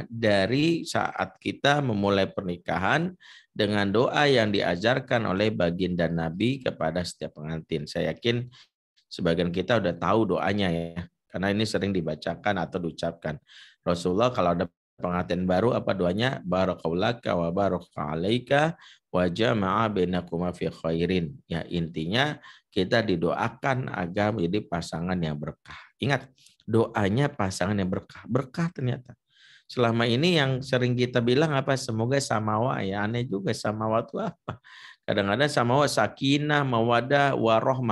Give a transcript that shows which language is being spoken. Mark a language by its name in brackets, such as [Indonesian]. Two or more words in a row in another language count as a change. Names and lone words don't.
[Indonesian] Dari saat kita memulai pernikahan dengan doa yang diajarkan oleh baginda Nabi kepada setiap pengantin. Saya yakin sebagian kita udah tahu doanya ya, karena ini sering dibacakan atau diucapkan. Rasulullah kalau ada pengantin baru apa doanya? [Arabic] بارك لك وبارك عليك وجمع بينكما في خير. [Indonesian] Ya intinya kita didoakan agar menjadi pasangan yang berkah. Ingat, doanya pasangan yang berkah. Berkah ternyata. Selama ini yang sering kita bilang apa? Semoga samawa ya. Aneh juga samawa itu apa? Kadang-kadang samawa sakinah, mawadah, warohmah.